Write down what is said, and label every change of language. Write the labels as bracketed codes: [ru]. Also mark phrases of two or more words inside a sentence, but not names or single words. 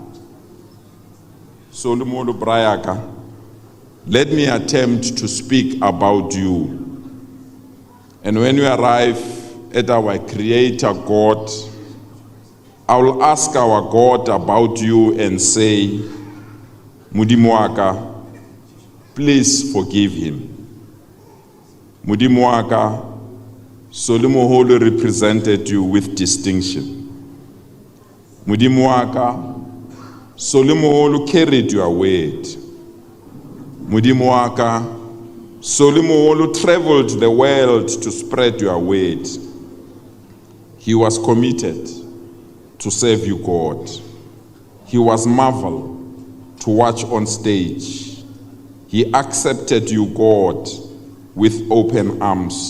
[en] Moholo Brayaka, let me attempt to speak about you. And when you arrive at our Creator God, I will ask our God about you and say, [st] "Modimo wa ka, [en] Please forgive him. [st] Modimo wa ka, [en] Moholo represented you with distinction. [st] Modimo wa ka, [en] Moholo carried your weight. [st] Modimo wa ka, [en] Moholo traveled the world to spread your word. He was committed to serve you, God. He was marvel to watch on stage. He accepted you, God, with open arms.